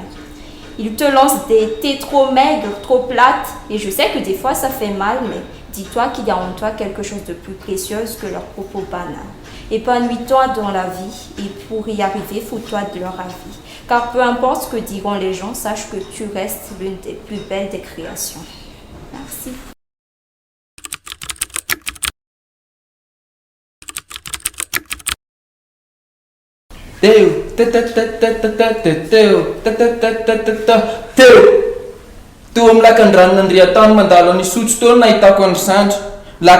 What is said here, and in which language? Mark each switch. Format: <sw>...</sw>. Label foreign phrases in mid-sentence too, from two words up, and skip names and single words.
<fr>Ils te lancent t'es trop maigre, trop plate, et je sais que des fois ça fait mal, mais dis-toi qu'il y a en toi quelque chose de plus précieux que leurs propos banals. Épanouis-toi dans la vie, et pour y arriver, fous-toi de leur avis. Car peu importe ce que diront les gens, sache que tu restes l'une des plus belles des créations. Merci.</fr> <mg>Toa amin'ny lakan-dranon'Andriatany mandalo any sotso teo no nahitako any Sandra.</mg>